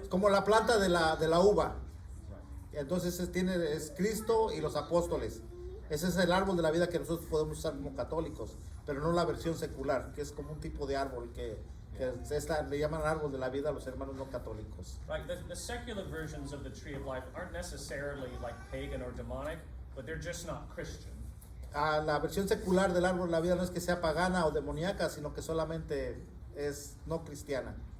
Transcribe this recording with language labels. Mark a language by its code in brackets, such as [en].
[es] Es como la planta de la uva. [en] Right. [es] Entonces es Cristo y los apóstoles. Ese es el árbol de la vida que nosotros podemos usar como católicos, pero no la versión secular, que es como un tipo de árbol que le llaman árbol de la vida a los hermanos no católicos. [en] Right, the secular versions of the tree of life aren't necessarily like pagan or demonic, but they're just not Christian. [es] La versión secular del árbol de la vida no es que sea pagana o demoníaca, sino que solamente es no cristiana.